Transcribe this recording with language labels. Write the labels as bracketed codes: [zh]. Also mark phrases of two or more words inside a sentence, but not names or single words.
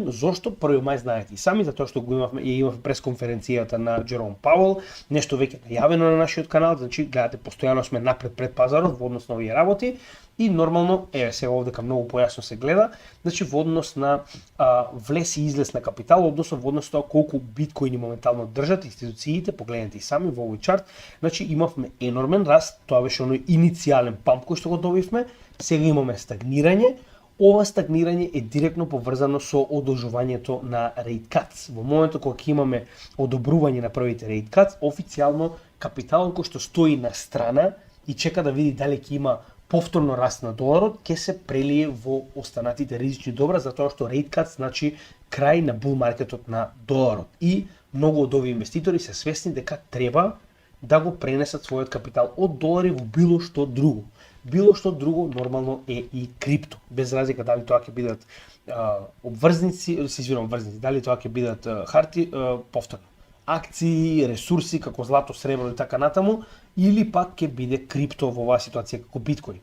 [mk] Зошто 1 мај знаете и сами, затоа што го имавме пресконференцијата на Джером Пауел, нешто веќе најавено на нашиот канал, значи гледате постојано сме напред пред пазарот во однос на овие работи и нормално сега овдека многу појасно се гледа, значи во однос на влез и излез на капитал, односно во однос на колку биткоини моментално држат институциите, погледнете и сами во овој чарт, значи имавме енормен раст, тоа беше оној иницијален памп кој што го добивме, сега имаме стагнирање. Ова стагнирање е директно поврзано со одолжувањето на [en] rate cuts. [mk] Во моментот кога ќе имаме одобрување на првите [en] rate cuts, [mk] официјално капиталот кој што стои на страна и чека да види дали ќе има повторно раст на доларот, ќе се прелие во останатите ризични добра, затоа што [en] rate cuts [mk] значи крај на бул маркетот на доларот. И многу од овие инвеститори се свесни дека треба да го пренесат својот капитал од долари во било што друго. Било што друго нормално е и крипто. Без разлика дали тоа ќе бидат обврзници, дали тоа ќе бидат повторно акции, ресурси како злато, сребро и така натаму, или пак ќе биде крипто во оваа ситуација како биткоин.